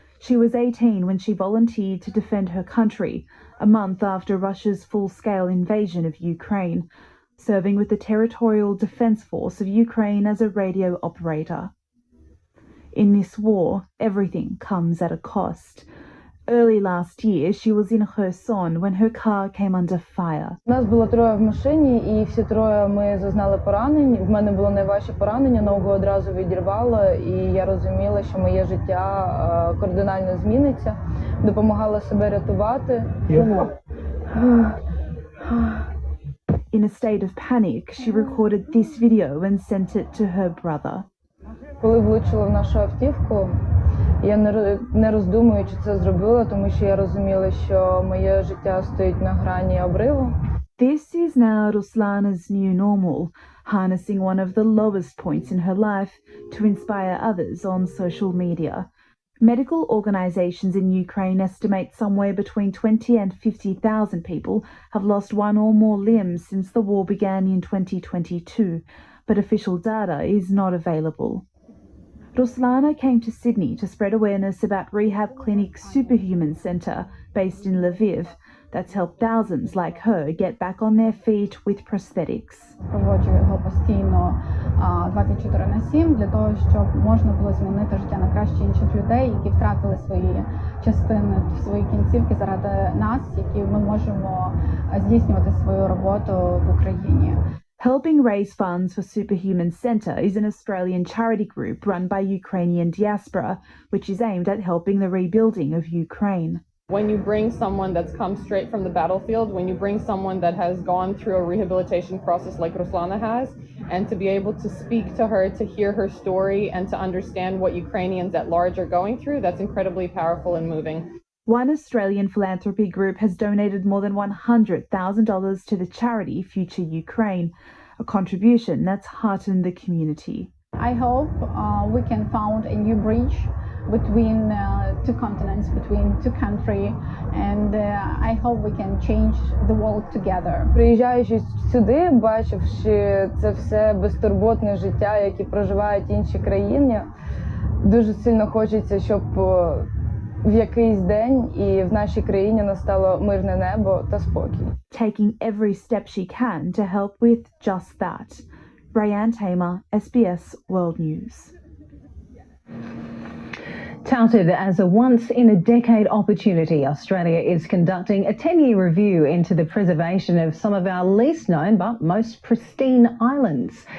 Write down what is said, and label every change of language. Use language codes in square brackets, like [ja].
[en] She was 18 when she volunteered to defend her country, a month after Russia's full-scale invasion of Ukraine, serving with the Territorial Defence Force of Ukraine as a radio operator. In this war, everything comes at a cost. Early last year, she was in Kherson when her car came under fire. [uk] Нас було троє в машині, і всі троє ми зазнали поранень. В мене було найважче поранення, ногу одразу відірвало, і я розуміла, що моє життя кардинально зміниться. Допомагала себе рятувати. [en] In a state of panic, she recorded this video and sent it to her brother. [uk] Коли влучило в нашу автівку, я не роздумуючи це зробила, тому що я розуміла, що моє життя стоїть на грані обриву. [en] This is now Ruslana's new normal, harnessing one of the lowest points in her life to inspire others on social media. Medical organisations in Ukraine estimate somewhere between 20 and 50,000 people have lost one or more limbs since the war began in 2022, but official data is not available. Ruslana came to Sydney to spread awareness about rehab clinic Superhuman Centre, based in Lviv, that's helped thousands like her get back on their feet with prosthetics. [uk] Проводжу його постійно 24/7 для того, щоб можна було змінити життя на краще інших людей, які втратили свої частини, свої кінцівки заради нас, які ми можемо здійснювати свою роботу в Україні. [en] Helping raise funds for Superhuman Centre is an Australian charity group run by Ukrainian diaspora, which is aimed at helping the rebuilding of Ukraine. When you bring someone that's come straight from the battlefield, when you bring someone that has gone through a rehabilitation process like Ruslana has, and to be able to speak to her, to hear her story, and to understand what Ukrainians at large are going through, that's incredibly powerful and moving. One Australian philanthropy group has donated more than $100,000 to the charity Future Ukraine, a contribution that's heartened the community. I hope we can found a new bridge between two continents, between two countries, and I hope we can change the world together. [uk] Приїжджаючи сюди, бачивши це все безтурботне життя, яке проживають інші країни, дуже сильно хочеться, щоб в якийсь день і в нашій країні настало мирне небо та спокій. [en] Taking every step she can to help with just that. Rayanne Tamer, SBS World News. Touted as a once-in-a-decade opportunity, Australia is conducting a 10-year review into the preservation of some of our least known but most pristine islands.